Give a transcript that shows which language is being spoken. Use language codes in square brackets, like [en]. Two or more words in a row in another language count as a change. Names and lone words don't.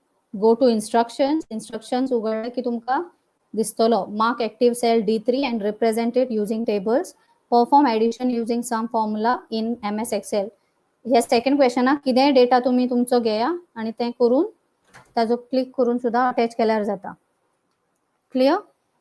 [en] go to instructions [kok] उघडले की तुमका दिसतलो [en] mark active cell D3 and represent it using tables. Perform addition using some formula in MS Excel. [kok] ह्या सेकंड क्वेश्चनाक कितेंय डेटा तुम्ही तुमचो घेया आणि ते करून ताजो क्लिक करून सुद्धा अटॅच केल्यार जाता. क्लियर?